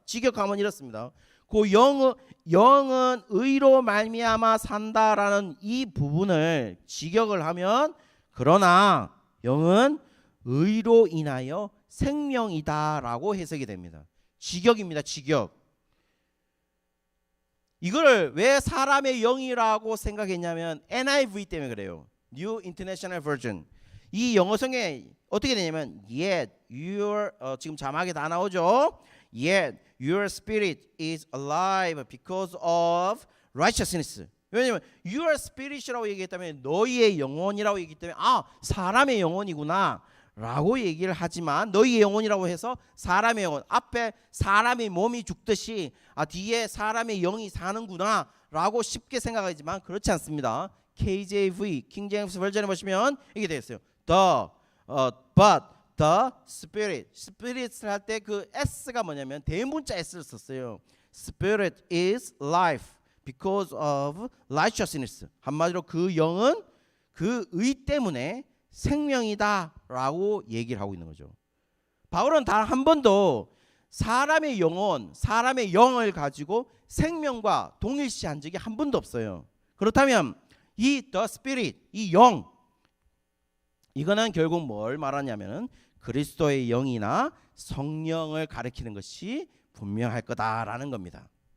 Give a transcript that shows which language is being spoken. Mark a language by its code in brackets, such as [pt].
[ko] 직역하면 이렇습니다. 그 영은 의로 말미암아 산다라는 이 부분을 직역을 하면 그러나 영은 의로 인하여 생명이다라고 해석이 됩니다. 직역입니다. 직역. 이걸 왜 사람의 영이라고 생각했냐면 NIV 때문에 그래요. [en] New International Version. [ko] 이 영어성에 어떻게 되냐면 yet your 지금 자막에 다 나오죠. [en] Yet your spirit is alive because of righteousness. [ko] 왜냐면 your spirit 이라고 얘기했다면 너희의 영혼이라고 얘기했기 때문에 사람의 영혼이구나 라고 얘기를 하지만 너희의 영혼이라고 해서 사람의 영혼, 앞에 사람의 몸이 죽듯이 뒤에 사람의 영이 사는구나 라고 쉽게 생각하지만 그렇지 않습니다. KJV 킹 제임스 버전에 보시면 이게 되어 있어요. [en] But the spirit. [ko] spirit을 할 때 그 s가 뭐냐면 대문자 s를 썼어요. [en] Spirit is life because of righteousness. [ko] 한마디로 그 영은 그 의 때문에 생명이다 라고 얘기를 하고 있는 거죠. 바울은 단 한 번도 사람의 영혼, 사람의 영을 가지고 생명과 동일시한 적이 한 번도 없어요. 그렇다면 이 the spirit, 이 영, 이거는 결국 뭘 말하냐면 그리스도의 영이나 성령을 가리키는 것이 분명할 거다라는 겁니다.